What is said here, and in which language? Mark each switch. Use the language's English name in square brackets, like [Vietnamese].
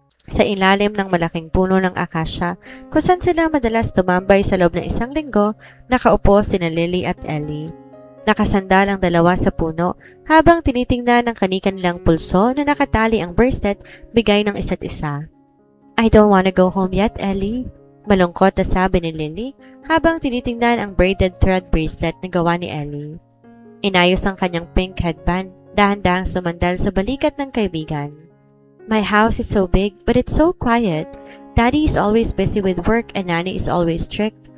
[Filipino] Sa ilalim ng malaking puno ng akasya, kung saan sila madalas tumambay sa loob ng isang linggo, nakaupo sina Lily at Ellie. Nakasandal ang dalawa sa puno habang tinitingnan ng kani-kanilang pulso na nakatali ang bracelet bigay ng isa't isa. [English] I don't wanna go home yet, Ellie. [Filipino] Malungkot na sabi ni Lily habang tinitingnan ang braided thread bracelet na gawa ni Ellie. Inayos ang kanyang pink headband, dahan-dahang sumandal sa balikat ng kaibigan. [English] My house is so big, but it's so quiet. Daddy is always busy with work and Nanny is always strict.